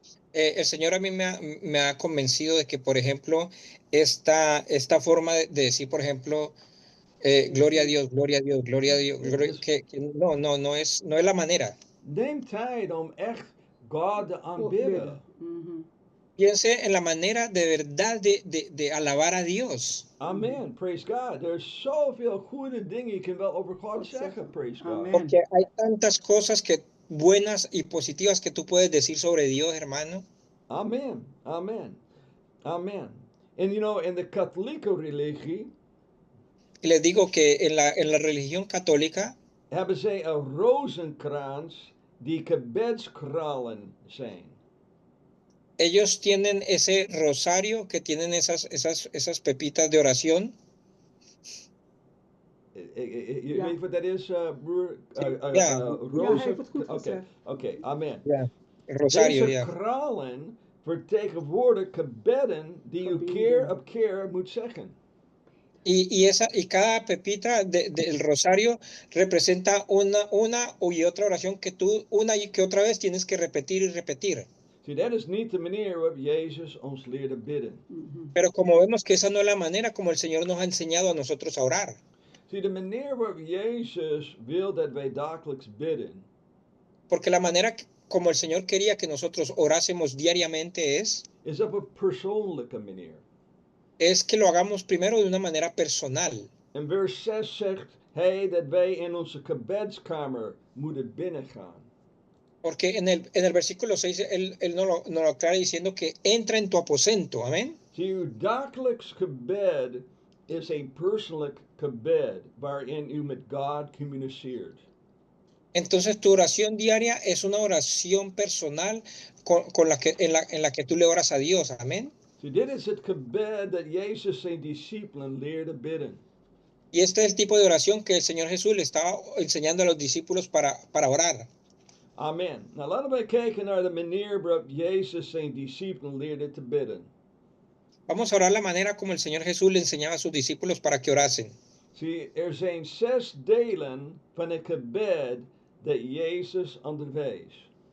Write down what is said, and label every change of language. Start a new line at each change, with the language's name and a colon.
Spanish: El Señor a mí me ha convencido de que, por ejemplo, esta forma de decir, por ejemplo, gloria a Dios, gloria a Dios, gloria a Dios, que no es la manera.
Dutch: Neem tijd om echt God te aanbidden.
Spanish: Piense en la manera de verdad de alabar a Dios.
English: Amen, praise God.
Dutch: Er is zoveel goede dingen je kan wel over God zeggen,
English: praise God. Amen.
Spanish: Porque hay tantas cosas buenas y positivas que tú puedes decir sobre Dios, hermano.
English: Amen, amen, amen. And you know, in the
Dutch: katholieke religie,
Spanish: y les digo que en la religión católica
Dutch: hebben zij een rozenkrans die gebedskralen zijn.
Spanish: Ellos tienen ese rosario que tienen esas pepitas de oración.
Dutch: Je weet wat dat is, broer? Ja. Rozen? Oké, amen. Ja.
Spanish: El rosario,
Dutch: Deze
Spanish: ya.
Dutch: kralen vertegenwoordigen gebeden die u keer op keer moet zeggen.
Spanish: Y cada pepita del rosario representa una y otra oración que tú una y que otra vez tienes que repetir y repetir.
Dutch: Zie, dat is niet de manier waarop Jezus ons leerde bidden.
Spanish: Pero como vemos que esa no es la manera como el Señor nos ha enseñado a nosotros a orar.
Dutch: Zie, de manier waarop Jezus wil dat wij dagelijks bidden,
Spanish: Porque la manera como el Señor quería que nosotros orásemos diariamente
Dutch: is op een persoonlijke manier.
Spanish: es que lo hagamos primero de una manera personal.
Dutch: En vers 6 zegt hij dat wij in onze gebedskamer moeten binnengaan.
Spanish: Porque en el versículo 6 él nos lo aclara diciendo que entra en tu aposento. Amén.
Dutch: Zie, uw dagelijks gebed is een persoonlijk gebed waarin u met God communiceert.
Spanish: Entonces tu oración diaria es una oración personal con la que, en la que tú le oras a Dios. Amén.
Dutch: Zie, dit is het gebed dat Jezus zijn discipelen leerde bidden.
Spanish: Y este es el tipo de oración que el Señor Jesús le estaba enseñando a los discípulos para orar. Amen.
Dutch: Nou, laten wij kijken naar de manier waarop Jezus zijn discipelen leerde te bidden.
Spanish: Vamos a orar la manera como el Señor Jesús le enseñaba a sus discípulos para que orasen.
Dutch: Zie, er zijn 6 delen van het gebed dat Jezus onderwees.